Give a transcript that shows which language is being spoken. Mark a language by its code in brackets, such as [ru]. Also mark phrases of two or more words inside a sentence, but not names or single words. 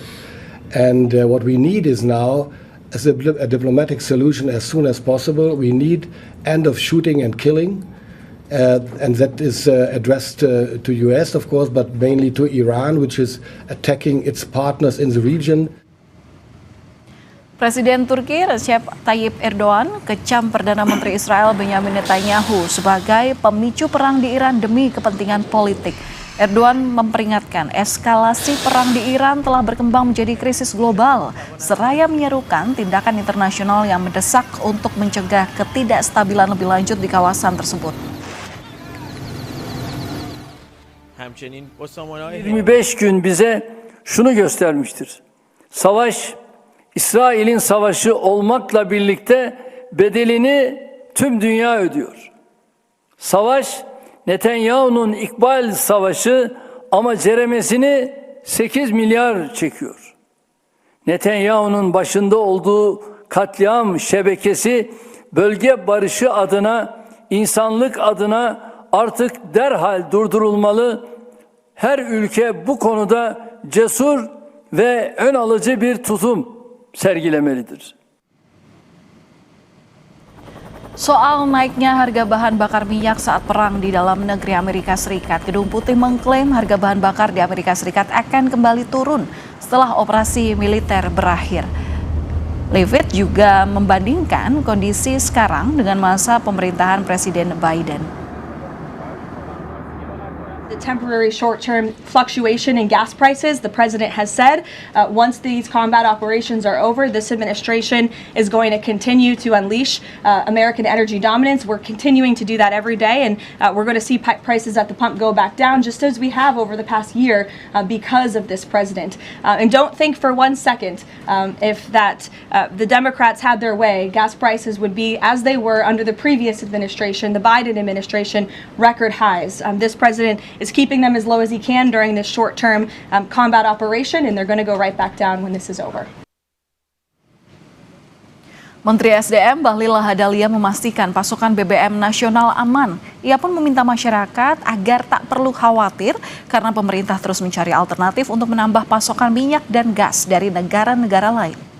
[en] And what we need is now a diplomatic solution as soon as possible. We need end of shooting and killing, and that is addressed to US, of course, but mainly to Iran, which is attacking its partners in the region. [id] Presiden Turki Recep Tayyip Erdogan kecam Perdana Menteri Israel Benjamin Netanyahu sebagai pemicu perang di Iran demi kepentingan politik. Erdogan memperingatkan eskalasi perang di Iran telah berkembang menjadi krisis global, seraya menyerukan tindakan internasional yang mendesak untuk mencegah ketidakstabilan lebih lanjut di kawasan tersebut. [tr] 25 gün bize şunu göstermiştir. Savaş, İsrail'in savaşı olmakla birlikte bedelini tüm dünya ödüyor. Savaş, Netanyahu'nun İkbal Savaşı ama ceremesini 8 milyar çekiyor. Netanyahu'nun başında olduğu katliam şebekesi bölge barışı adına, insanlık adına artık derhal durdurulmalı. Her ülke bu konuda cesur ve ön alıcı bir tutum sergilemelidir. [id] Soal naiknya harga bahan bakar minyak saat perang di dalam negeri Amerika Serikat, Gedung Putih mengklaim harga bahan bakar di Amerika Serikat akan kembali turun setelah operasi militer berakhir. Leavitt juga membandingkan kondisi sekarang dengan masa pemerintahan Presiden Biden. [en] The temporary short-term fluctuation in gas prices, the president has said once these combat operations are over, this administration is going to continue to unleash American energy dominance. We're continuing to do that every day, and we're going to see prices at the pump go back down, just as we have over the past year because of this president. And don't think for 1 second if the Democrats had their way, gas prices would be as they were under the previous administration, the Biden administration, record highs. This president is keeping them as low as he can during this short-term combat operation, and they're going to go right back down when this is over. [id] Menteri SDM Bahlil Lahadalia memastikan pasokan BBM nasional aman. Ia pun meminta masyarakat agar tak perlu khawatir karena pemerintah terus mencari alternatif untuk menambah pasokan minyak dan gas dari negara-negara lain.